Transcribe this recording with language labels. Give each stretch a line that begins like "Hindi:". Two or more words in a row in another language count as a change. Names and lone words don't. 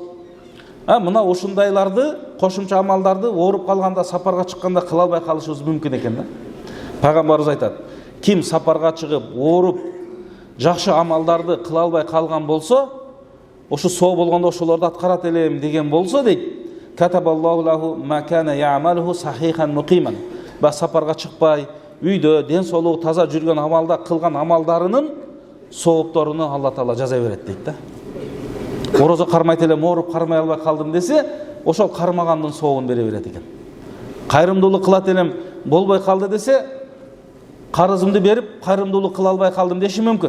Kyrgyz: Мына ушундайларды, кошумча амалдарды ооруп калганда, сапарга чыкканда кыла албай калышыбыз мүмкүн экен да. Пайгамбарыбыз айтат: "Ким сапарга чыгып, ооруп, жакшы амалдарды кыла албай калган болсо, ошу соо болгондо ошолорду аткарат элем" деген болсо дейт,
Arabic: "كتب الله له ما كان يعمله صحيحا مقيما".
Kazakh: сапарға шықпай,
Kyrgyz: үйдө ден соолугу таза жүрген амалда кылган амалдарынын соопторуну Алла Таала жаза берет дейт да. Орозо кармайт элем, ооруп кармай албай калдым десе, ошол кармагандын соогун бере берет экен. Кайрымдуулук кылат элем, болбой калды десе, карызымды берип, кайрымдуулук кыла албай калдым деши мүмкүн.